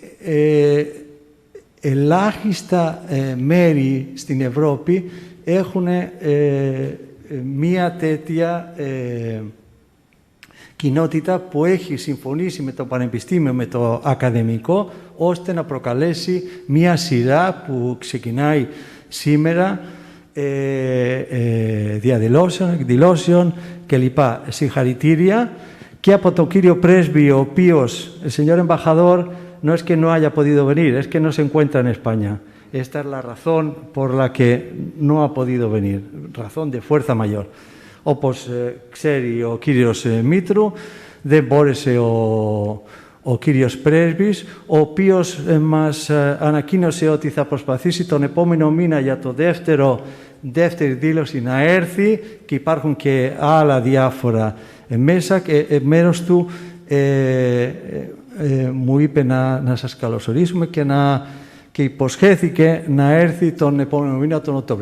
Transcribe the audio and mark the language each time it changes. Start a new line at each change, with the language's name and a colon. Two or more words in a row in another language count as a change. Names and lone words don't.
Greek: ελάχιστα μέρη στην Ευρώπη έχουν μία τέτοια κοινότητα που έχει συμφωνήσει με το Πανεπιστήμιο, με το ακαδημικό, ώστε να προκαλέσει μία σειρά που ξεκινάει σήμερα διαδηλώσεων, εκδηλώσεων κλπ. Συγχαρητήρια και από τον κύριο πρέσβη, ο οποίος,
Spanish: el señor embajador, no es que no haya podido venir, es que no se encuentra en España. Esta es la razón por la que no ha podido venir, razón de fuerza mayor.
Greek: Όπως ξέρει ο κύριος Μήτρου, δεν μπόρεσε ο κύριος πρέσβης, ο οποίος μας ανακοίνωσε ότι θα προσπαθήσει τον επόμενο μήνα για το δεύτερη δήλωση να έρθει, και υπάρχουν και άλλα διάφορα μέσα, και μέρος του μου είπε να σας καλωσορίσουμε και υποσχέθηκε να έρθει τον επόμενο μήνα, τον Οκτώβριο.